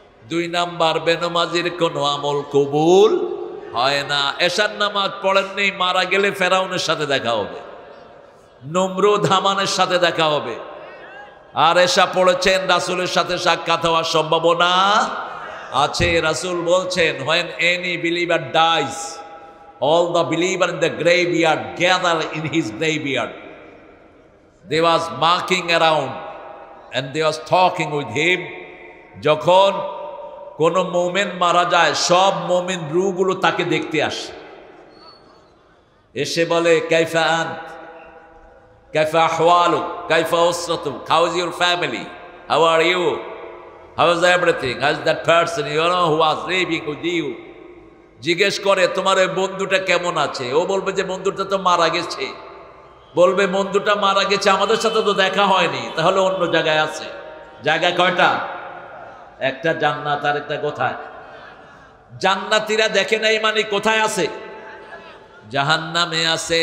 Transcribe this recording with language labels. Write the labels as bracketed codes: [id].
[bn] 2 number, বেনমাজির কোনো আমল কবুল হয় না। এশার নামাজ পড়েননি, মারা গেলে ফেরাউনের সাথে দেখা হবে, নমরুদ হামানের সাথে দেখা হবে। আর এশা পড়েছেন, রাসূলের সাথে সাক্ষাৎ হওয়ার সম্ভাবনা আছে। রাসূল বলছেন, [en] when any believer dies, all the believer in the graveyard gather in his graveyard. They was marking around and they was talking with him. [bn] যখন কোন মুমিন মারা যায়, সব মুমিন রূহগুলো তাকে দেখতে আসে, এসে বলে, [ar] কাইফা আন্ত, কাইফা আহওয়ালুক, কাইফা উসরাতুক, [en] how is your family, how are you, how is everything, how is that person you know who was living with you. [bn] জিজ্ঞেস করে, তোমার ওই বন্ধুটা কেমন আছে? ও বলবে যে বন্ধুটা তো মারা গেছে। বলবে, বন্ধুটা মারা গেছে, আমাদের সাথে তো দেখা হয়নি, তাহলে অন্য জায়গায় আছে। জায়গা কয়টা? একটা জান্নাত আর একটা কোথায়? জান্নাতীরা দেখে নাই মানে কোথায় আছে? জাহান্নামে আছে।